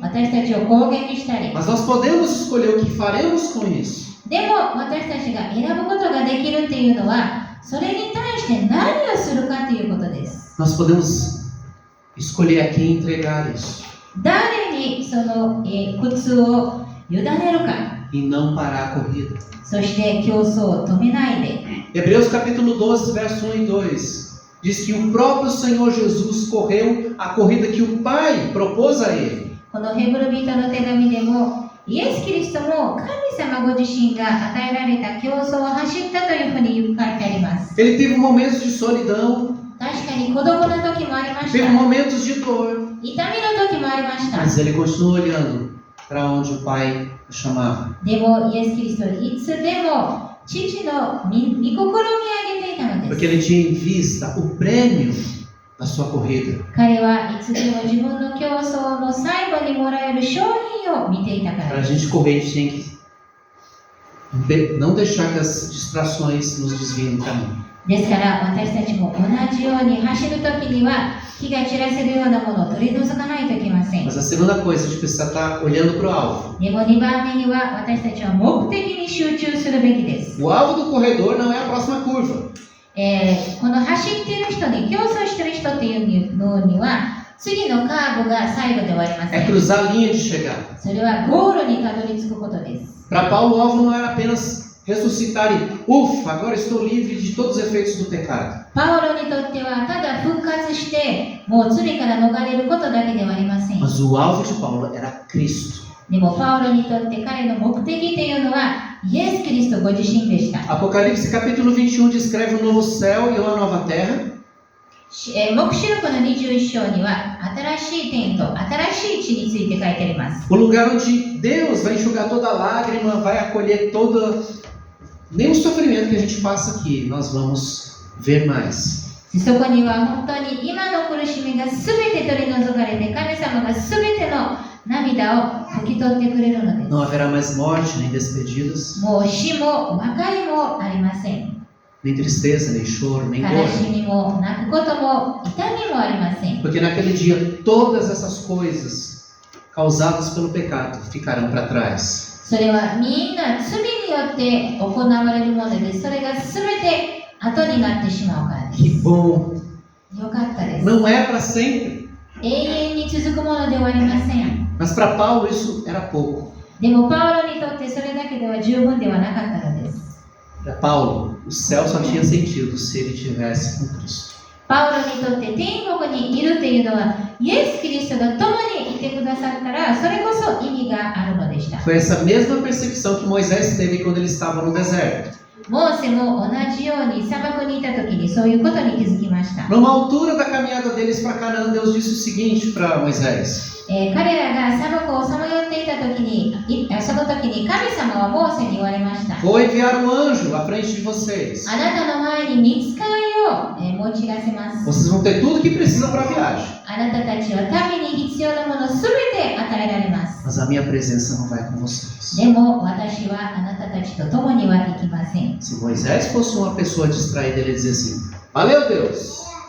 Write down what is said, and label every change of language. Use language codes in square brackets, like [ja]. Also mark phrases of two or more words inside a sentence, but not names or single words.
[ja] 私たちを攻撃したり。 [pt] Mas nós podemos escolher o que faremos com isso. [ja] でも私たちが選ぶことができるっていうのは、それに対して何をするかということです。 [pt] Nós podemos escolher a quem entregar isso. [ja] 誰にその、苦痛を委ねるか。 [pt] E não parar a corrida. [ja] そして競争を止めないで。 [pt] Hebreus capítulo 12, verso 1 e 2 diz que o próprio Senhor Jesus correu a corrida que o Pai propôs a ele. [ja] このヘブル人の手紙でも、イエス・キリストも神様ご自身が与えられた競争を走ったというふうに書いてあります。 [pt] Ele teve momentos de solidão, [ja] 確かに孤独な時もありまし teve た。 [pt] momentos de dor, [ja] 痛みの時もありました。 [pt] mas ele continuou olhando para onde o Pai o chamava. [ja] でもイエス・キリストはいつでも父の御心を見上げていたので Porque す。 [pt] ele tinha em vista o prêmio da sua corrida. [ja] 彼はいつでも自分の競争の最後にもらえる商品を見ていたか Para ら a です。 [pt] gente correr, a gente tem que não deixar que as distrações nos desviem do caminho. [ja] ですから私たちも同じように走るときには気が散らせるようなものを取り除かないといけません。 [pt] Mas a segunda coisa, a gente precisa estar olhando para o alvo. [ja] でも2番目には私たちは目的に集中するべきです。 [pt] O alvo do corredor não é a próxima curva. [ja] この走っている人に競争している人っていうのには次のカーブが最後ではありませ É ん。 [pt] cruzar a linha de chegada. [ja] それはゴールにたどり着くことです。 [pt] Para Paulo, o alvo não era apenas ressuscitar e, ufa, agora estou livre de todos os efeitos do pecado. [ja] パウロにとってはただ復活してもう罪から逃れることだけではありません。 [pt] Mas o alvo de Paulo era Cristo. [ja] でもパウロにとって彼の目的というのはイエス・キリストご自身でした。 [pt] Apocalipse capítulo 21 descreve um novo céu e uma nova terra. [ja] 黙示録の21章には新しい天と新しい地について書いてあります。 [pt] O lugar onde Deus vai enxugar toda lágrima, vai acolher toda... Nem o sofrimento que a gente passa aqui, nós vamos ver mais. [ja] そこには本当に今の苦しみが全て取り除かれて神様が全ての涙を拭き取ってくれるのです。 [pt] Não haverá mais morte, nem despedidas, [ja] もう死も別れもありません。 [pt] nem tristeza, nem choro, nem 悲 dor. [ja] しみも泣くことも痛みもありません。 [pt] Porque naquele dia todas essas coisas causadas pelo pecado ficarão para trás. [ja] それはみんな罪によって行われるもので、それが全て後になってしまうからです。 [pt] Que bom! [ja] よかったです。 [pt] Não é para sempre. [ja] 永遠に続くものではありません。 [pt] Mas para Paulo isso era pouco. [ja] でもパウロにとってそれだけでは十分ではなかったのです。 [pt] Para Paulo, o céu só tinha sentido se ele tivesse com Cristo. [ja] パウロにとって天国にいるというのは、イエス・キリストが共にいてくださったら、それこそ意味があるのでした。 [pt] Foi essa mesma percepção que Moisés teve quando ele estava no deserto. [ja] モーセも同じように砂漠にいた時にそういうことに気づきました。 [pt] Numa altura da caminhada deles para Canaã, Deus disse o seguinte para Moisés: [ja] 彼らが砂漠をさまよっていた時に、その時に神様はモーセに言われました。 [pt] Vou enviar um anjo à frente de vocês. [ja] あなたの前に御使いを用いらせます。 [pt] Vocês vão ter tudo que precisam para a viagem. [ja] あなたたちは旅に必要なものすべて与えられます。 [pt] Mas a minha presença não vai com vocês. [ja] でも私はあなたたちと共には行きません。 [pt] Se Moisés fosse uma pessoa distraída, ele dizia assim: Valeu, Deus!